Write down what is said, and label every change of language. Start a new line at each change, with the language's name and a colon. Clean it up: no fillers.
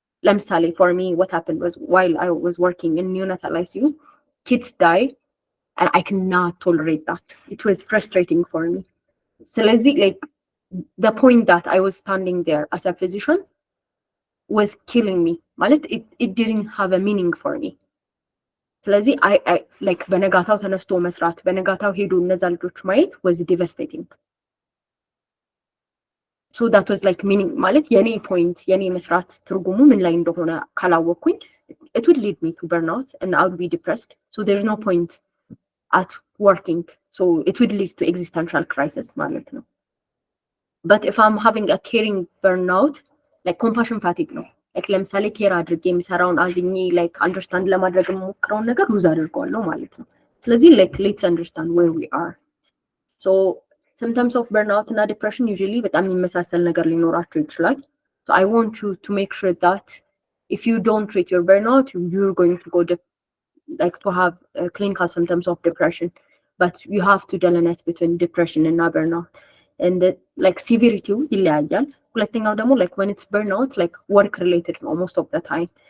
Amharic: ለምሳሌ
English: for me what happened was while I was working in neonatal ICU, kids die and I cannot tolerate that. It was frustrating for me. So like the point that I was standing there as a physician was killing me. It didn't have a meaning for me.
Amharic: ስለዚህ
English: I like
Amharic: በነጋታው ተነስቶ መስራት በነጋታው ሄዶ እነዛ ልጆች ማየት
English: was devastating. So that was like meaning
Amharic: ማለት የኔ point የኔ መስራት ትርጉሙ ምን ላይ እንደሆነ ካላወቅኩኝ
English: it would lead me to burnout and I would be depressed. So there's no point at working. So it would lead to existential crisis
Amharic: ማለት ነው.
English: But if I'm having a caring burnout, like compassion fatigue
Amharic: ነው. like ለምሳሌ ኬር አድርጌ የሚሰራውን አዝኜ like understand ለማድረግ የምሞክረውን ነገር ሉዝ አድርገዋለሁ ማለት ነው። ስለዚህ like
English: let's understand where we are. So symptoms of burnout and depression usually
Amharic: በጣም የሚመሳሰል ነገር ሊኖራቸው ይችላል.
English: So I want you to make sure that if you don't treat your burnout, you're going to go like to have clinical symptoms of depression. But you have to delineate between depression and burnout. And like severity
Amharic: ይለያያል። ሁለተኛው ደግሞ
English: like when it's burnout like work related
Amharic: ነው
English: most of the time.